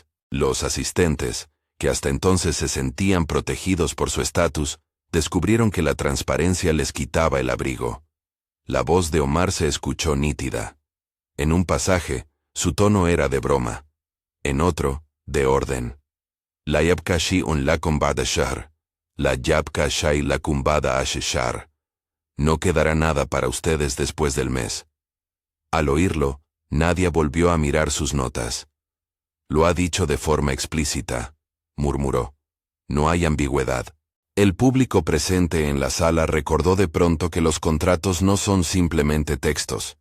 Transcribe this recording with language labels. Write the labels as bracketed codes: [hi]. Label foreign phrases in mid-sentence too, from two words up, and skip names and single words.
[es] Los asistentes, que hasta entonces se sentían protegidos por su estatus, descubrieron que la transparencia les quitaba el abrigo. La voz de Omar se escuchó nítida. En un pasaje, su tono era de broma. En otro, de orden. [ar] لا يبقى شيء لكم بعد شهر. لا يبقى شيء لكم بعد شهر. [es] No quedará nada para ustedes después del mes. Al oírlo, Nadia volvió a mirar sus notas. Lo ha dicho de forma explícita, murmuró. No hay ambigüedad. El público presente en la sala recordó de pronto que los contratos no son simplemente textos.